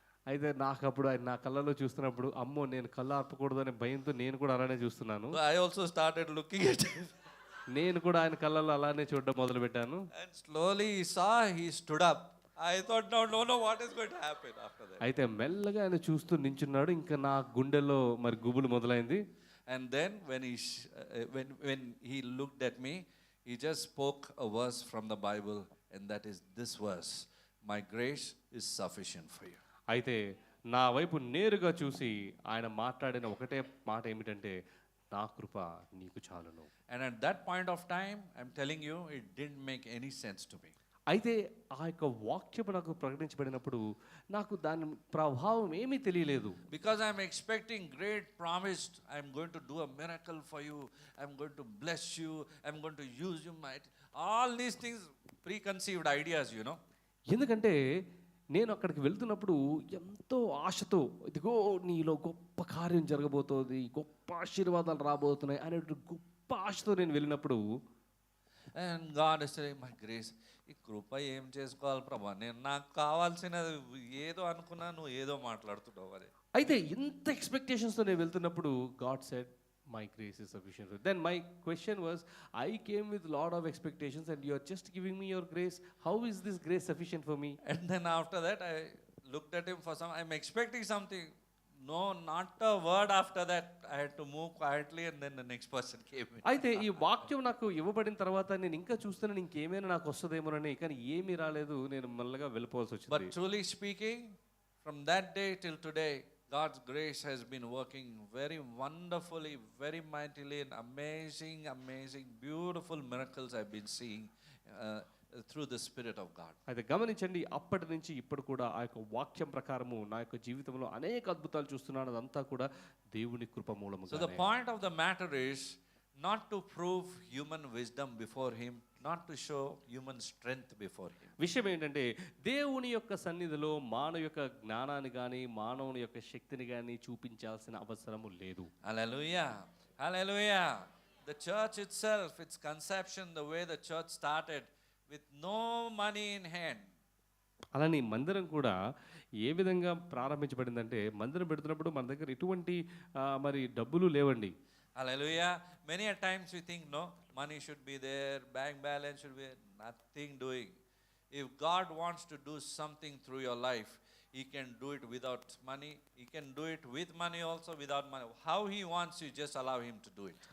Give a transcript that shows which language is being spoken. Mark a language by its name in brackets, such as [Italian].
[Telugu] అయితే నాకు అప్పుడు ఆయన నా కళ్ళలో చూస్తున్నప్పుడు అమ్మో నేను కళ్ళు ఆర్పకూడదు అనే భయంతో నేను కూడా అలానే చూస్తున్నాను. [English] So I also started looking at him. [Telugu] నేను కూడా ఆయన కళ్ళలో అలానే చూడడం మొదలు పెట్టాను. [English] And slowly he saw, he stood up. I thought, no, what is going to happen after that? [Telugu] అయితే మెల్లగా ఆయన చూస్తూ నించున్నాడు. ఇంకా నా గుండెల్లో మరి గుబులు మొదలైంది. [English] And then when he looked at me, he just spoke a verse from the Bible, and that is this verse: my grace is sufficient for you. [Telugu] అయితే నా వైపు నేరుగా చూసి ఆయన మాట్లాడిన ఒకటే మాట ఏమిటంటే నా కృప నీకు చాలును. [English] And at that point of time, I'm telling you, it didn't make any sense to me. [Telugu] అయితే ఆ యొక్క వాక్యము నాకు ప్రకటించబడినప్పుడు నాకు దాని ప్రభావం ఏమీ తెలియలేదు. [English] Because I'm expecting great promised, I'm going to do a miracle for you, I'm going to bless you, I'm going to use you mighty. All these things, preconceived ideas, you know. [Telugu] ఎందుకంటే నేను అక్కడికి వెళ్తున్నప్పుడు ఎంతో ఆశతో, ఇదిగో నీలో గొప్ప కార్యం జరగబోతోంది, గొప్ప ఆశీర్వాదాలు రాబోతున్నాయి అనే గొప్ప ఆశతో నేను వెళ్ళినప్పుడు [English] And God is saying, my grace, [Telugu] ఈ కృప ఏం చేసుకోవాలి ప్రభా, నేను నాకు కావాల్సినది ఏదో అనుకున్నా, నువ్వు ఏదో మాట్లాడుతున్నావు అది. అయితే ఇంత ఎక్స్పెక్టేషన్స్తో నేను వెళ్తున్నప్పుడు [English] God said my grace is sufficient. Then my question was, I came with lot of expectations and you are just giving me your grace. How is this grace sufficient for me? And then after that, I looked at him for some, I'm expecting something. No, not a word after that. I had to move quietly and then the next person came in. [Telugu] అయితే ఈ వాక్యం నాకు ఇవ్వబడిన తర్వాత నేను ఇంకా చూస్తున్నాను ఇంకేమైనా నాకు వస్తుందేమోనని, కానీ ఏమీ రాలేదు. నేను మెల్లగా వెళ్ళిపోవాల్సి [English] But [Telugu] వచ్చింది. [English] truly speaking, from that day till today, God's grace has been working very wonderfully, very mightily, and amazing, beautiful miracles I've been seeing through the Spirit of God. [Telugu] అయితే గమనించండి, అప్పటి నుంచి ఇప్పుడు కూడా ఆ యొక్క వాక్యం ప్రకారము నా యొక్క జీవితంలో అనేక అద్భుతాలు చూస్తున్నాను. అదంతా కూడా దేవుని కృప [English] So the [Telugu] మూలముగా. [English] point of the matter is not to prove human wisdom before Him, not to show human strength before Him. [Telugu] విషయం ఏంటంటే దేవుని యొక్క సన్నిధిలో మానవ యొక్క జ్ఞానాన్ని కానీ మానవుని యొక్క శక్తిని కానీ చూపించాల్సిన అవసరము లేదు. [English] Hallelujah. Hallelujah. The church itself, its conception, the way the church started, with no money in hand. [Telugu] అలానే మందిరం కూడా ఏ విధంగా ప్రారంభించబడిందంటే, మందిరం పెడుతున్నప్పుడు మన దగ్గర ఎటువంటి మరి డబ్బులు లేవండి. [English] Hallelujah. Many a times we think, no, money should be there, bank balance should be, nothing doing. If God wants to do something through your life, He can do it without money. He can do it with money also, without money. How He wants, you just allow Him to do it.